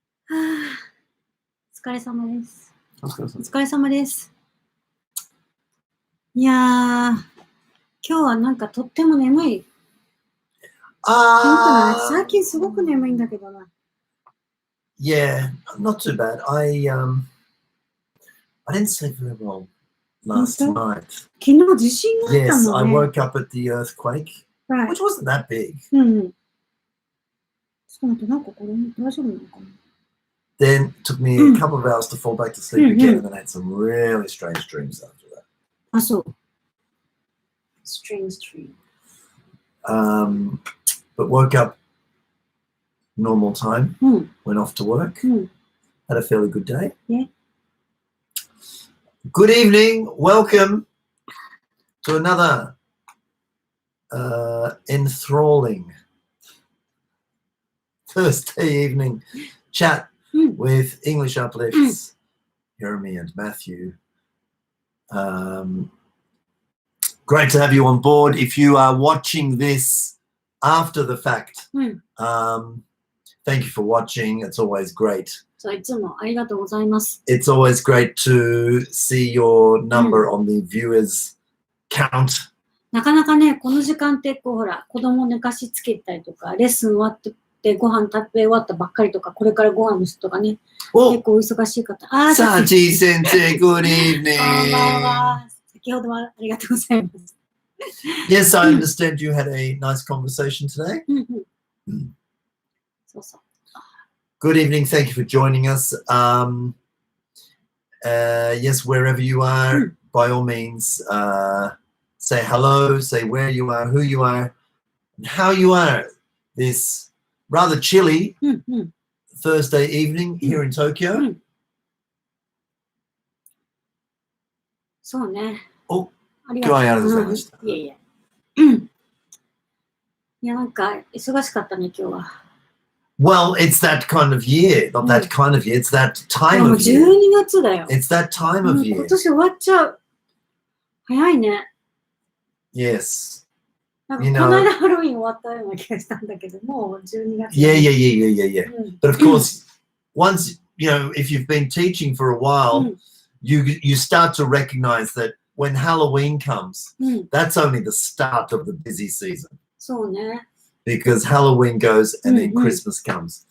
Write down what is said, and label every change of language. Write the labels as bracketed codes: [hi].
[ja] お疲れ様です。お疲れ様。お疲れ様です。いやー、今日はなんかとっても眠い。最近すごく眠いんだけどな。 [en] Yeah, not too bad. I didn't sleep very well last night. [ja] 昨日地震があった [en] Yes, [ja] も [en] I [ja] んね。 [en] woke up at the earthquake, Right. which wasn't that big. [ja] うん。ちょっと待って、なんかこれ大丈夫なのかな。 [en] Then it took me a couple of hours to fall back to sleep again, and then I had some really strange dreams after that. [ja] あ、そう。 [en] Strange dream. But woke up normal time, went off to work, had a fairly good day. Yeah. Good evening, welcome to another enthralling Thursday evening chat with English Uplifts, Hiromi and Matthew. Great to have you on board. If you are watching this after the fact, thank you for watching. It's always great. [ja] そう、いつもありがとうございます。 [en] It's always great to see your number on the viewers count. [ja] なかなかね、この時間ってこうほら、子供寝かしつけたりとか、レッスン終わってご飯食べ終わったばっかりとか、これからご飯の人とかね、結構お忙しい方。 [en] Saji Sensei, good evening. [ja] こんばんは。先ほどはありがとうございます。 [en] Yes, I understand you had a nice conversation today. [ja] そうそう。 [en] Good evening. Thank you for joining us. Yes, wherever you are, by all means, say hello, say where you are, who you are, and how you are this rather chilly Thursday evening here in Tokyo. [ja] そうね。お、ありがとう。今日はありがとうございました。いえいえ。いや、なんか忙しかったね、今日は。 [en] Well, it's that kind of year. Not that kind of year. It's that time [ja] もう [en] of year. [ja] 12月だよ。 [en] It's that time of year. [ja] 今年終わっちゃう。早いね。 [en] Yes. [ja] なんかこの間ハロウィン終わったような気がしたんだけど、もう12月。 [en] Yeah. But of course, once, if you've been teaching for a while, you start to recognize that when Halloween comes, that's only the start of the busy season. [ja] そうね。 [en] Because Halloween goes and then Christmas comes.